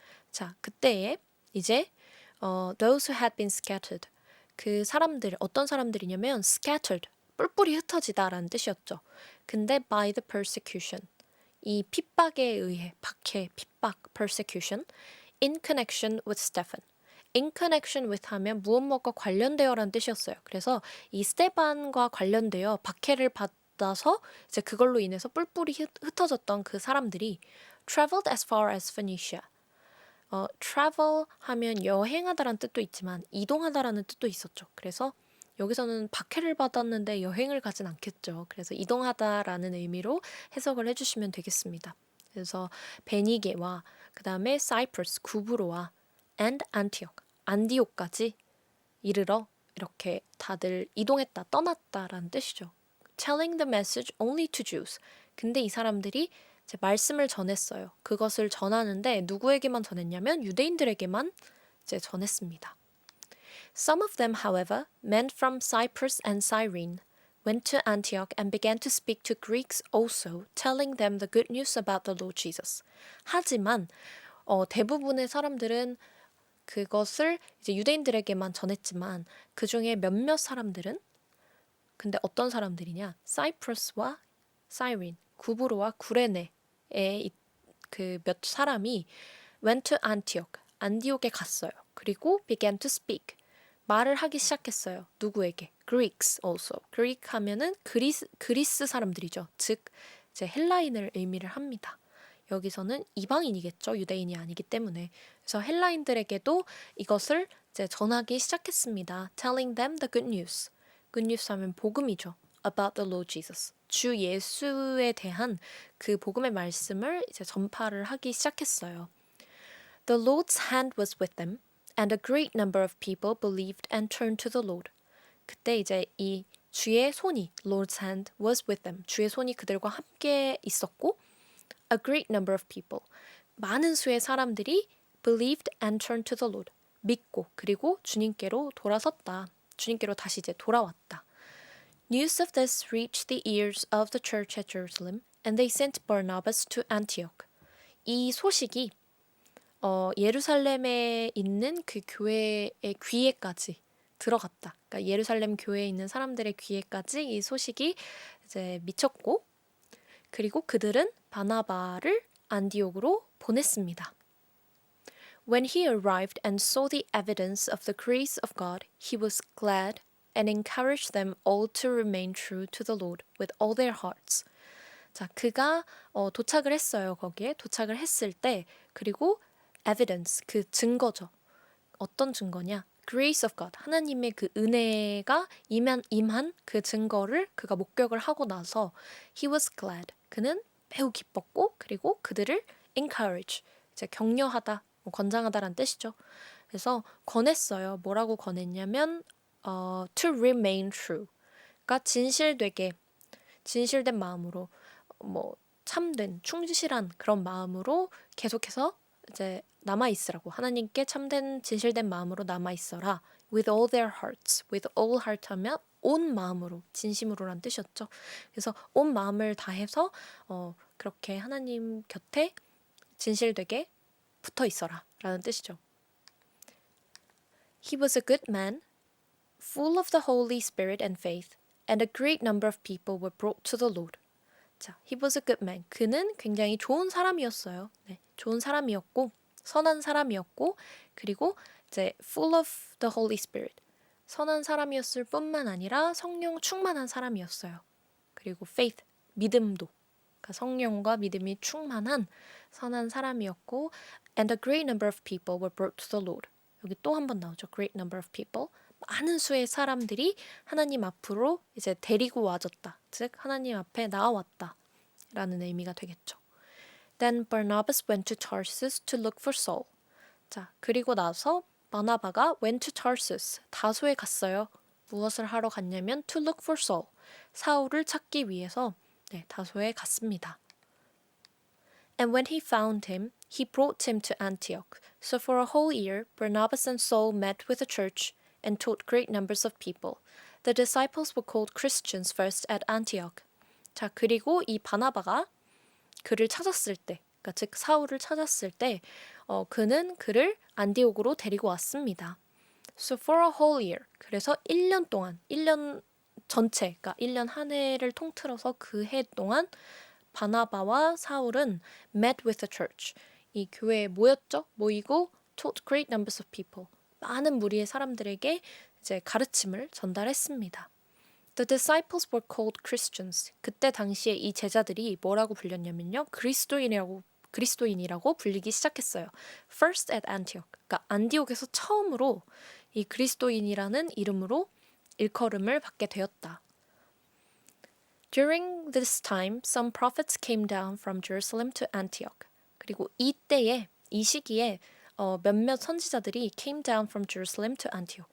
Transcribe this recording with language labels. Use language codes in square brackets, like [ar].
[ko] 자, 그때에 이제 [en] those who had been scattered, [ko] 그 사람들, 어떤 사람들이냐면 scattered, 뿔뿔이 흩어지다라는 뜻이었죠. [en] 근데 by the persecution, [ko] 이 핍박에 의해, 박해, 핍박, [en] persecution, in connection with Stephen. in connection with [ko] 하면 무엇과 관련되어라는 뜻이었어요. 그래서 이 스테반과 관련되어 박해를 받아서 이제 그걸로 인해서 뿔뿔이 흩어졌던 그 사람들이 [en] traveled as far as Phoenicia. [ko] travel 하면 여행하다라는 뜻도 있지만 이동하다라는 뜻도 있었죠. 그래서 여기서는 박해를 받았는데 여행을 가진 않겠죠. 그래서 이동하다라는 의미로 해석을 해주시면 되겠습니다. 그래서 베니게와 그 다음에 사이프러스, 구브로와 [en] and Antioch, [ko] 안디옥까지 이르러 이렇게 다들 이동했다, 떠났다라는 뜻이죠. [en] Telling the message only to Jews. [ko] 근데 이 사람들이 이제 말씀을 전했어요. 그것을 전하는데 누구에게만 전했냐면 유대인들에게만 이제 전했습니다. [en] Some of them, however, men from Cyprus and Cyrene, went to Antioch and began to speak to Greeks also, telling them the good news about the Lord Jesus. [ko] 하지만 대부분의 사람들은 그것을 이제 유대인들에게만 전했지만 그 중에 몇몇 사람들은 근데 어떤 사람들이냐? 사이프러스와 사이린, 구브로와 구레네의 그 몇 사람이 [en] went to Antioch, [ko] 안디옥에 갔어요. 그리고 [en] began to speak, [ko] 말을 하기 시작했어요. 누구에게? [en] Greeks also. [ko] Greek 하면은 그리스 사람들이죠. 즉 이제 헬라인을 의미를 합니다. 여기서는 이방인이겠죠. 유대인이 아니기 때문에. 그래서 헬라인들에게도 이것을 이제 전하기 시작했습니다. [en] Telling them the good news. Good news [ko] 하면 복음이죠. [en] About the Lord Jesus. [ko] 주 예수에 대한 그 복음의 말씀을 이제 전파를 하기 시작했어요. [en] The Lord's hand was with them, and a great number of people believed and turned to the Lord. [ko] 그때 이제 이 주의 손이, [en] Lord's hand was with them. [ko] 주의 손이 그들과 함께 있었고, [en] a great number of people, [ko] 많은 수의 사람들이 [en] believed and turned to the Lord. [ko] 믿고 그리고 주님께로 돌아섰다. 주님께로 다시 이제 돌아왔다. [en] News of this reached the ears of the church at Jerusalem, and they sent Barnabas to Antioch. [ko] 이 소식이 예루살렘에 있는 그 교회의 귀에까지 들어갔다. 그러니까 예루살렘 교회에 있는 사람들의 귀에까지 이 소식이 이제 미쳤고, 그리고 그들은 바나바를 안디옥으로 보냈습니다. [en] When he arrived and saw the evidence of the grace of God, he was glad and encouraged them all to remain true to the Lord with all their hearts. [ko] 자, 그가 도착을 했어요. 거기에 도착을 했을 때 그리고 evidence, 그 증거죠. 어떤 증거냐? [en] Grace of God, [ko] 하나님의 그 은혜가 임한 그 증거를 그가 목격을 하고 나서 [en] he was glad, [ko] 그는 매우 기뻤고 그리고 그들을 encourage, 이제 격려하다, 권장하다란 뜻이죠. 그래서 권했어요. 뭐라고 권했냐면 [en] to remain true, [ko] 그러니까 진실된 마음으로 참된, 충실한 그런 마음으로 계속해서 이제 남아있으라고, 하나님께 참된, 진실된 마음으로 남아있어라. [en] With all their hearts. With all heart [ko] 하면 온 마음으로, 진심으로란 뜻이었죠. 그래서 온 마음을 다해서 그렇게 하나님 곁에 진실되게 붙어 있어라 라는 뜻이죠. [en] He was a good man, full of the Holy Spirit and faith, and a great number of people were brought to the Lord. 자, he was a good man. [ko] 그는 굉장히 좋은 사람이었어요. 네, 좋은 사람이었고, 선한 사람이었고, 그리고 이제 [en] full of the Holy Spirit. [ko] 선한 사람이었을 뿐만 아니라 성령 충만한 사람이었어요. 그리고 faith, 믿음도. 그러니까 성령과 믿음이 충만한 선한 사람이었고, [en] and a great number of people were brought to the Lord. [ko] 여기 또 한 번 나오죠. [en] great number of people. [ko] 많은 수의 사람들이 하나님 앞으로 이제 데리고 와졌다. 즉 하나님 앞에 나아왔다 라는 의미가 되겠죠. [en] Then Barnabas went to Tarsus to look for Saul. [ko] 자, 그리고 나서 바나바가 [en] went to Tarsus, [ko] 다소에 갔어요. 무엇을 하러 갔냐면 [en] to look for Saul, [ko] 사울을 찾기 위해서 다소에 갔습니다. [en] And when he found him, he brought him to Antioch. So for a whole year, Barnabas and Saul met with the church and taught great numbers of people. The disciples were called Christians first at Antioch. [ko] 자, 그리고 이 바나바가 그를 찾았을 때, 그러니까 즉 사울을 찾았을 때 그는 그를 안디옥으로 데리고 왔습니다. [en] So for a whole year, [ko] 그래서 1년 동안, 1년 전체, 그러니까 1년 한 해를 통틀어서 그 해 동안 바나바와 사울은 [en] met with the church, [ko] 이 교회에 모였죠. 모이고 [en] taught great numbers of people, [ko] 많은 무리의 사람들에게 이제 가르침을 전달했습니다. [en] The disciples were called Christians. [ko] 그때 당시에 이 제자들이 뭐라고 불렸냐면요, 그리스도인이라고 불리기 시작했어요. [en] First at Antioch. [ko] 그러니까 안디옥에서 처음으로 이 그리스도인이라는 이름으로 일컬음을 받게 되었다. [en] During this time, some prophets came down from Jerusalem to Antioch. [ko] 그리고 이 시기에 몇몇 선지자들이 [en] came down from Jerusalem to Antioch.